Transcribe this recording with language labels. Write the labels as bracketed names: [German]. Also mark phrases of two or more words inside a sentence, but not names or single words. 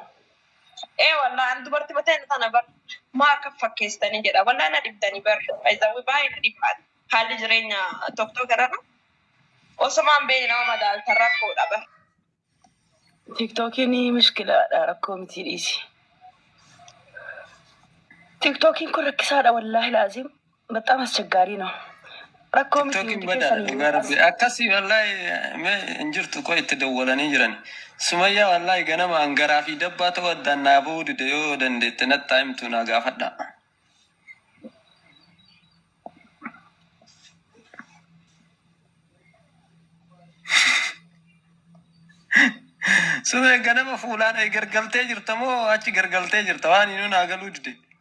[Oromo] Wallaa an dubartii bateen tana bar maa akka fakkeessitanii jedha wallaa na dhibdanii bar ayzaawwi baay'ee na dhibbaati haalli jireenya tokko gararra osumaan beekni nama madaalta rakkoodha bar. Tiktookiin mishkilaadha rakkoo miti dhiisi. Tiktookiin kun rakkisaadha [Arabic] والله لازم [Amharic] በጣም አስቸጋሪ ነው። [Oromo] rakkoo miti Tiktookiin badaadha dhugaa rabbi. Akkasii wallaahi injirtu koo itti dawwalanii jiran. Sumayyaa wallaahi ganama hangaraa fi dabbaa ta'uu addaan naa bahuu dide yoo dandeette natti himtu naa gaafadha. Sumee ganama fuulaan gargaltee jirta moo achi gargaltee jirta waan inni naa galuu dide.